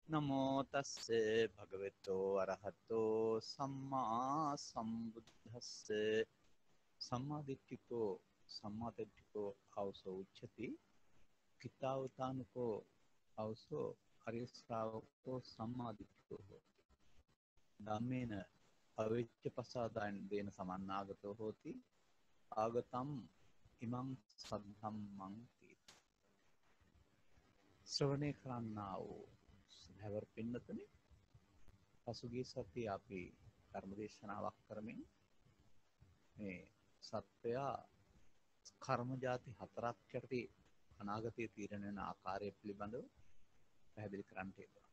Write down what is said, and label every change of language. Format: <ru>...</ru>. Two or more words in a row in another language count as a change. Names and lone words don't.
<pi>නමෝ තස්ස භගවතෝ අරහතෝ සම්මා සම්බුද්දස්ස සම්මාදිට්ඨිකෝ ආවසෝ උච්චති කිතාවතානකෝ ආවසෝ අරිය ශ්‍රාවකෝ සම්මාදිට්ඨිකෝ ධම්මේන අවිච්ඡ පසාදාන දේන සමන්නාගතෝ හෝති ආගතම් ඉමං සද්ධම්මං තීති</pi> <si>ශ්‍රවණේ කරන්නා වූ හැවර් පින්නතුනි පසුගිය සතියේ අපි ධර්මදේශනාවක් කරමින් මේ සත්වයා කර්ම જાති හතරක් යටතේ අනාගතයේ තීරණය වෙන ආකාරය පිළිබඳව පැහැදිලි කරන්නට යෙදුණා.</si>